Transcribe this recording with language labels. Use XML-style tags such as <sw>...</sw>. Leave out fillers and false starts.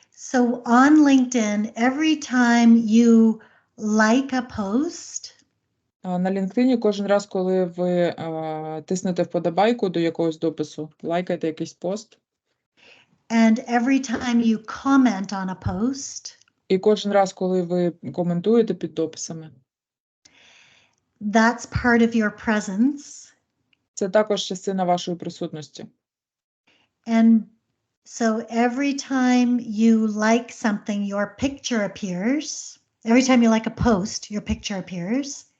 <en>So on LinkedIn, every time you like a post,</en> <uk>На LinkedIn кожен раз, коли ви тиснете вподобайку до якогось допису, лайкаєте якийсь пост,</uk> <en>and every time you comment on a post,</en> <uk>і кожен раз, коли ви коментуєте під дописами,</uk> <en>that's part of your presence.</en> <uk>це також частина вашої присутності.</uk> <en>And so every time you like something, your picture appears. Every time you like a post, your picture appears.</en>